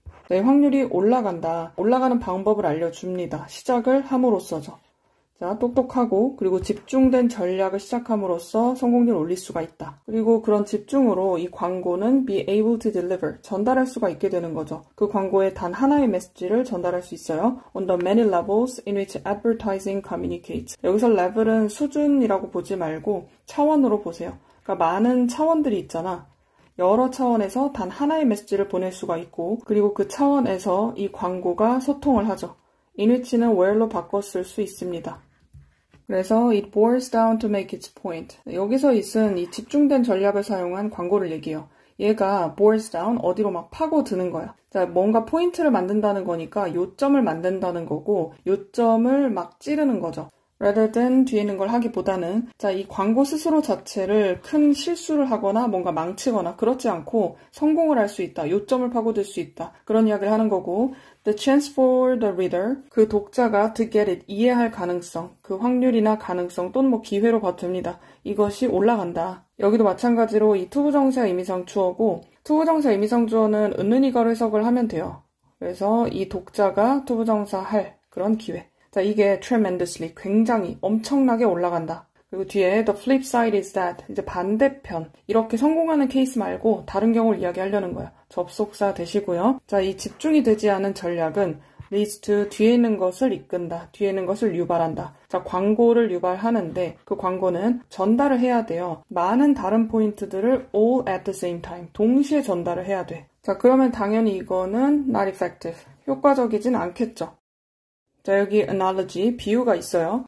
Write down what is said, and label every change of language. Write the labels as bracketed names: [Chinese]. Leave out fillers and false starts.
[Korean] 네, 확률이 올라간다. 올라가는 방법을 알려줍니다. 시작을 함으로써죠. 자, 똑똑하고 그리고 집중된 전략을 시작함으로써 성공률을 올릴 수가 있다. 그리고 그런 집중으로 이 광고는 [English] be able to deliver, [Korean] 전달할 수가 있게 되는 거죠. 그 광고에 단 하나의 메시지를 전달할 수 있어요. [English] On the many levels in which advertising communicates. [Korean] 여기서 level은 수준이라고 보지 말고 차원으로 보세요. 그러니까 많은 차원들이 있잖아. 여러 차원에서 단 하나의 메시지를 보낼 수가 있고 그리고 그 차원에서 이 광고가 소통을 하죠. in which는 where로 바꿨을 수 있습니다. [English] 그래서 it boils down to make its point. [Korean] 여기서 있은 이 집중된 전략을 사용한 광고를 얘기해요. 얘가 [English] boils down, [Korean] 어디로 막 파고드는 거야. 자, 뭔가 포인트를 만든다는 거니까 요점을 만든다는 거고 요점을 막 찌르는 거죠. rather than 뒤에 있는 걸 하기보다는 자, 이 광고 스스로 자체를 큰 실수를 하거나 뭔가 망치거나 그렇지 않고 성공을 할 수 있다. 요점을 파고들 수 있다. 그런 이야기를 하는 거고 [English] the chance for the reader, [Korean] 그 독자가 [English] to get it, [Korean] 이해할 가능성, 그 확률이나 가능성 또는 뭐 기회로 봐도 됩니다. 이것이 올라간다. 여기도 마찬가지로 이 투부정사 의미상 주어고 투부정사 의미상 주어는 은은이가로 해석을 하면 돼요. 그래서 이 독자가 투부정사 할 그런 기회. 자, 이게 tremendously, 굉장히, 엄청나게 올라간다. 그리고 뒤에 [English] the flip side is that, [Korean] 이제 반대편. 이렇게 성공하는 케이스 말고 다른 경우를 이야기하려는 거야. 접속사 되시고요. 자, 이 집중이 되지 않은 전략은 [English] leads to, [Korean] 뒤에 있는 것을 이끈다. 뒤에 있는 것을 유발한다. 자, 광고를 유발하는데 그 광고는 전달을 해야 돼요. 많은 다른 포인트들을 [English] all at the same time. [Korean] 동시에 전달을 해야 돼. 자, 그러면 당연히 이거는 [English] not effective. [Korean] 효과적이진 않겠죠. 자, 여기 analogy, 비유가 있어요.